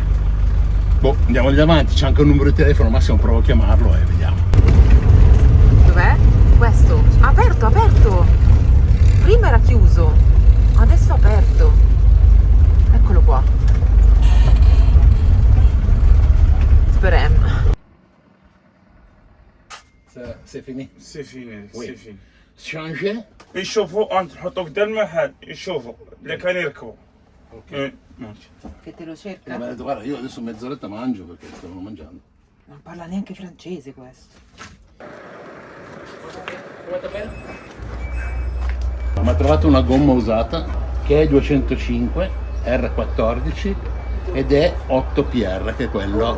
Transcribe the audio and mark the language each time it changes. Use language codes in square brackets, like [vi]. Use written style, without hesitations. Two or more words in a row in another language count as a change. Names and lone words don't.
[it] Boh, andiamo lì avanti, c'è anche un numero di telefono, massimo provo a chiamarlo e vediamo. Dov'è? Questo? Aperto! Prima era chiuso, adesso è aperto. Eccolo qua. Speriamo. [fr] C'est fini. C'est fini, Oui. c'est fini. Changer? [ar] يشوفوا انت تحطوا قدام المحل يشوفوا اللي كان يركبوا. ماشي. [it] Che te lo cerca? Mi ha detto guarda io adesso mezz'oretta mangio perché stavano mangiando. Non parla neanche francese questo. Mi ha trovato una gomma usata che è 205 R14 ed è 8 PR che è quello.